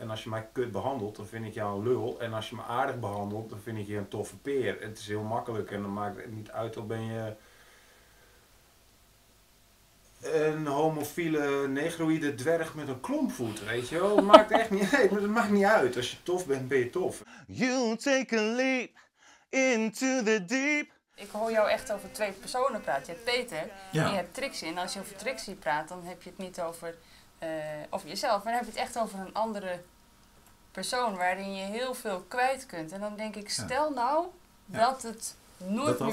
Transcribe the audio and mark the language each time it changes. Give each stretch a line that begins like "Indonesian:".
Dutch: En als je mij kut behandelt, dan vind ik jou een lul. En als je me aardig behandelt, dan vind ik je een toffe peer. Het is heel makkelijk en dan maakt het niet uit of ben je een homofiele negroïde dwerg met een klompvoet, weet je wel. Het maakt echt niet uit. Het maakt niet uit. Als je tof bent, ben je tof.
English: You take a leap into the deep.
Dutch: Ik hoor jou echt over twee personen praten. Je hebt Peter Ja. en je hebt Trixie. En als je over Trixie praat, dan heb je het niet over jezelf. Maar dan heb je het echt over een andere persoon waarin je heel veel kwijt kunt. En dan denk ik, stel nou dat het nooit Dat